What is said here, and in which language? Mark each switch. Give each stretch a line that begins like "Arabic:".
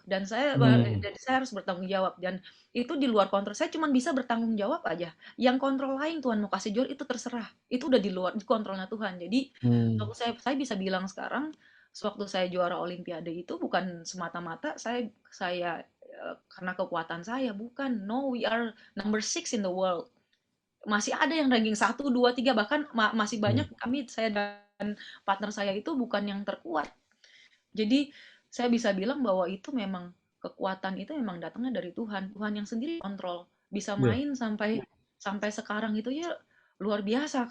Indonesian: Dan saya harus bertanggung jawab. Dan itu di luar kontrol. Saya cuma bisa bertanggung jawab aja. Yang kontrol lain Tuhan mau kasih juara itu terserah. Itu udah di luar kontrolnya Tuhan. Jadi kalau saya bisa bilang sekarang, sewaktu saya juara Olimpiade itu bukan semata-mata saya karena kekuatan saya, bukan.
English: No, we are number 6 in the world.
Indonesian: Masih ada yang ranking 1, 2, 3, bahkan masih banyak saya dan partner saya itu bukan yang terkuat. Jadi saya bisa bilang bahwa itu memang kekuatan itu memang datangnya dari Tuhan. Tuhan yang sendiri kontrol. Bisa main sampai sekarang itu ya luar biasa.